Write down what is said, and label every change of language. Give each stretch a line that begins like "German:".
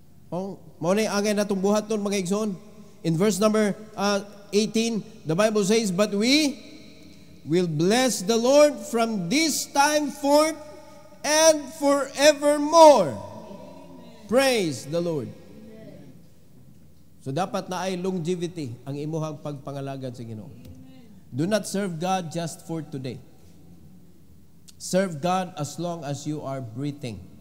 Cebuano: Mao na angay natong buhaton mga igsoon.
English: In verse number 18, the Bible says, but we will bless the Lord from this time forth and forevermore. Praise the Lord.
Cebuano: So dapat na ay longevity ang imuhang pagpangalagan sa Ginoo.
English: Do not serve God just for today. Serve God as long as you are breathing.